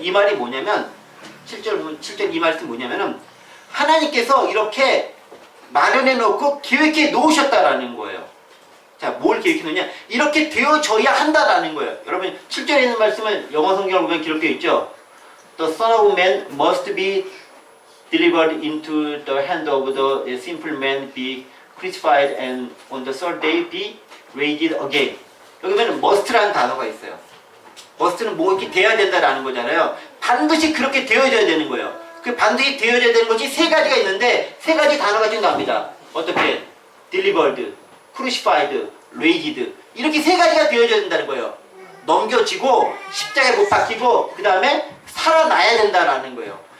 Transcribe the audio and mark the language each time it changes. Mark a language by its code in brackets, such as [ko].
[ko] 이 말이 뭐냐면 7절 이 말씀 뭐냐면은 하나님께서 이렇게 마련해 놓고 계획해 놓으셨다라는 거예요. 자, 뭘 계획해 놓냐? 이렇게 되어져야 한다라는 거예요. 여러분 7절에 있는 말씀을 영어 성경을 보면 기록되어 있죠. [en] The Son of Man must be delivered into the hand of the sinful man, be crucified, and on the third day be raised again. [ko] 여기 보면 must라는 단어가 있어요. must는 뭐 이렇게 되어야 된다라는 거잖아요. 반드시 그렇게 되어져야 되는 거예요. 그 반드시 되어져야 되는 것이 세 가지가 있는데 세 가지 단어가 지금 나옵니다. 어떻게? [en] delivered, crucified, raised. [ko] 이렇게 세 가지가 되어져야 된다는 거예요. 넘겨지고 십자가에 못 박히고 그 다음에 살아나야 된다라는 거예요.